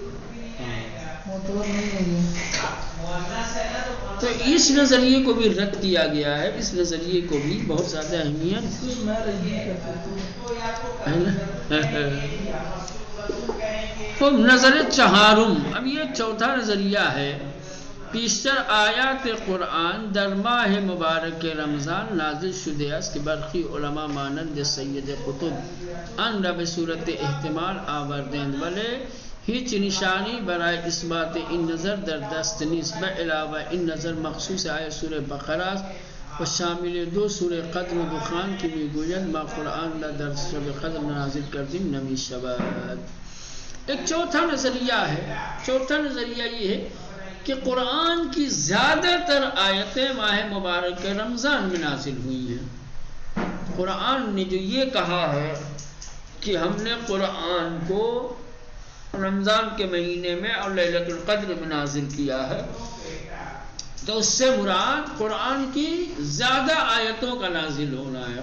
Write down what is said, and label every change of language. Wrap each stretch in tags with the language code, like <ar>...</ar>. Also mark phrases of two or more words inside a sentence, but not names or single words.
<ur>تو اس نظریے کو بھی رد کیا گیا ہے، اس نظریے کو بھی بہت زیادہ اہمیت تو</ur> <fa>نظر چہارم،</fa> <ur>اب یہ چوتھا نظریہ ہے.</ur> <fa>پیشتر آیات قرآن در ماہ مبارک رمضان نازل شده است که برخی علما مانند سید قطب آن را به صورت احتمال آوردند، ولی هیچ نشانی برای اثبات این نظر در دست نیست. به علاوه این نظر مخصوص آیه سوره بقره است و شامل دو سوره قدر و دخان که میگویند ما قرآن را در شب قدر نازل کردیم نمیشود.</fa> <ur>ایک چوتھا نظریہ ہے. چوتھا نظریہ یہ ہے کہ قرآن کی زیادہ تر آیتیں ماہ مبارک رمضان میں نازل ہوئی ہیں. قرآن نے جو یہ کہا ہے کہ ہم نے قرآن کو رمضان کے مہینے میں اور لیلۃ القدر میں نازل کیا ہے، تو اس سے مراد قرآن کی زیادہ آیتوں کا نازل ہونا ہے.</ur>